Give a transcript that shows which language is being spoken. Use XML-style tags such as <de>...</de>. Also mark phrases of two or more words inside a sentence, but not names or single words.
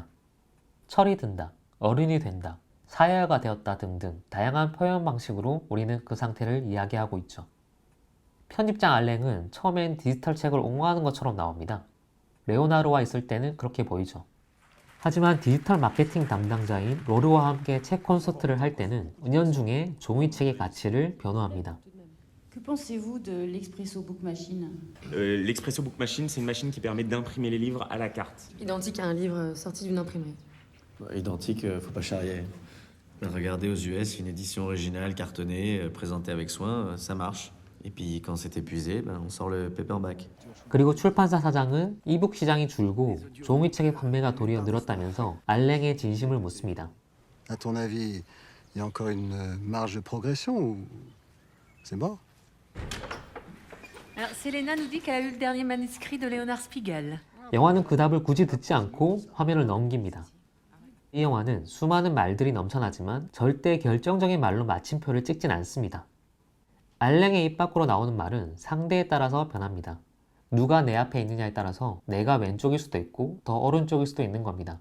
<ko>철이 든다, 어른이 된다, 사회화가 되었다 등등 다양한 표현 방식으로 우리는 그 상태를 이야기하고 있죠. 편집장 알랭은 처음엔 디지털 책을 옹호하는 것처럼 나옵니다. 레오나르와 있을 때는 그렇게 보이죠. 하지만 디지털 마케팅 담당자인 로르와 함께 책 콘서트를 할 때는 은연중에 종이책의 가치를 변호합니다.</ko> <fr>Que pensez-vous de l'Expresso Book Machine? L'Expresso Book Machine, c'est une machine qui permet d'imprimer les livres à la carte. Identique à un livre sorti d'une imprimerie. Identique, faut pas charrier. Regardez aux US, une édition originale cartonnée, présentée avec soin, ça marche. Et puis quand c'est épuisé, on sort le paperback.</fr> <ko>그리고 출판사 사장은 이북 시장이 줄고 종이책의 판매가 도리어 늘었다면서 알랭의 진심을 묻습니다.</ko> <fr>À ton avis, il y a encore une marge de progression ou c'est mort? Alors, Selena nous dit qu'elle a lu le dernier manuscrit de Léonard Spiegel.</fr> <ko>영화는 그 답을 굳이 듣지 않고 화면을 넘깁니다. 이 영화는 수많은 말들이 넘쳐나지만 절대 결정적인 말로 마침표를 찍진 않습니다. 알랭의 입 밖으로 나오는 말은 상대에 따라서 변합니다. 누가 내 앞에 있느냐에 따라서 내가 왼쪽일 수도 있고 더 오른쪽일 수도 있는 겁니다.</ko>